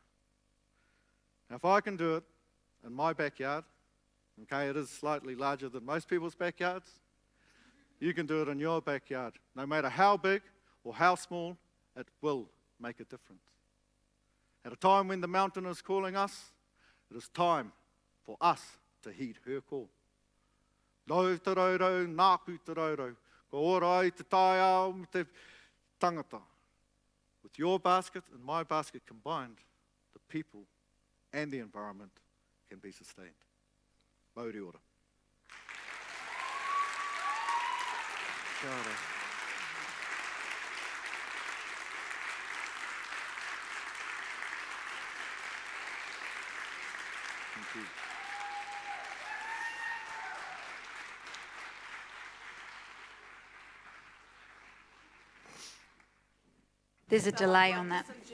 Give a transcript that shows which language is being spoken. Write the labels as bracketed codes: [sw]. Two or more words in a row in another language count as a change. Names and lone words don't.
[en] Now, if I can do it in my backyard, okay, it is slightly larger than most people's backyards, you can do it in your backyard. No matter how big or how small, it will make a difference. At a time when the mountain is calling us, it is time for us to heed her call. [mi] Rau te raurau, nāku te raurau, ko ora i te tai ao me te tangata. [en] With your basket and my basket combined, the people and the environment can be sustained. [mi] Mauri ora. Kia ora. [en] Thank you. There's a delay on that.